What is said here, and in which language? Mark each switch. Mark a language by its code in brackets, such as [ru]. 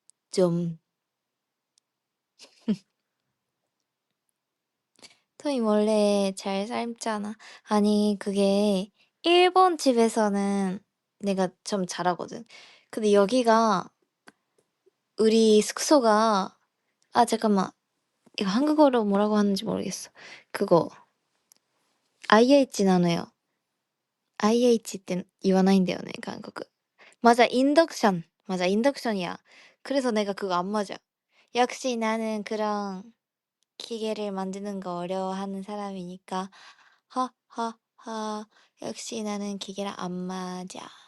[ko] 좀 토이 원래 잘 삶잖아. 아니 그게 일본 집에서는 내가 좀 잘하거든. 근데 여기가 우리 숙소가 잠깐만. 이거 한국어로 뭐라고 하는지 모르겠어. [ja] 그거 IH なのよ. IH って言わないんだよね, 한국어. [ko] 맞아, 인덕션. 맞아, 인덕션이야. 그래서 내가 그거 안 맞아. 역시 나는 그런 기계를 만드는 거 어려워하는 사람이니까 하하하 역시 나는 기계랑 안 맞아.